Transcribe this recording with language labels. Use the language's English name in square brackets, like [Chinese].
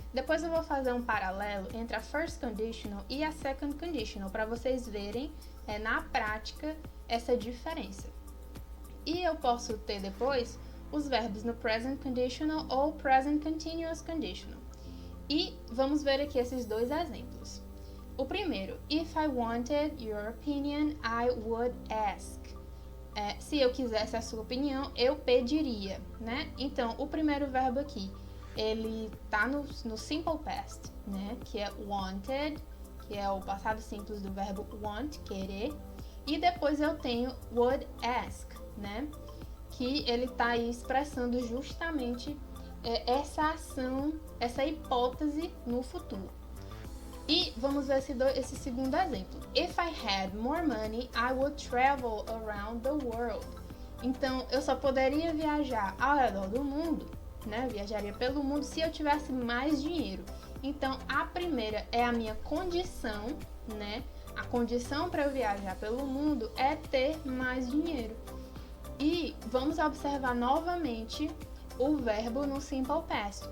[Portuguese] Depois eu vou fazer um paralelo entre a first conditional e a second conditional, para vocês verem na prática essa diferença. E eu posso ter depois os verbos no present conditional ou present continuous conditional. E vamos ver aqui esses dois exemplos. O primeiro, [English] if I wanted your opinion, I would ask. [Portuguese] Se eu quisesse a sua opinião, eu pediria, né? Então, o primeiro verbo aqui, ele tá no simple past, né? Que é wanted, que é o passado simples do verbo want, querer. E depois eu tenho [English] would ask, [Portuguese] né? Que ele tá aí expressando justamente essa ação, essa hipótese no futuro. E vamos ver esse segundo exemplo. [English] If I had more money, I would travel around the world. [Portuguese] Então, eu só poderia viajar ao redor do mundo, né? Viajaria pelo mundo se eu tivesse mais dinheiro. Então, a primeira é a minha condição, né? A condição para eu viajar pelo mundo é ter mais dinheiro. E vamos observar novamente o verbo no simple past.